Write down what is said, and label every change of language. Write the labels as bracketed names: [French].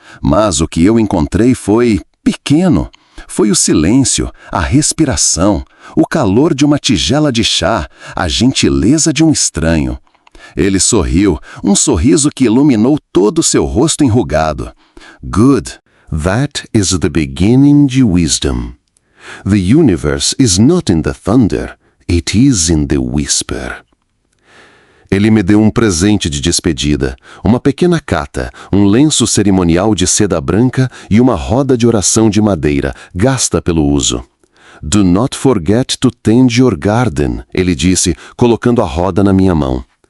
[Portuguese] Mas o que eu encontrei foi pequeno. Foi o silêncio, a respiração, o calor de uma tigela de chá, a gentileza de um estranho. Ele sorriu, um sorriso que iluminou todo o seu rosto enrugado. [English] "Good. That is the beginning de wisdom. The universe is not in the thunder, it is in the whisper." [Portuguese] Ele me deu um presente de despedida, uma pequena cata, um lenço cerimonial de seda branca e uma roda de oração de madeira, gasta pelo uso. [English] Do not forget to tend your garden, [Portuguese] ele disse, colocando a roda na minha mão.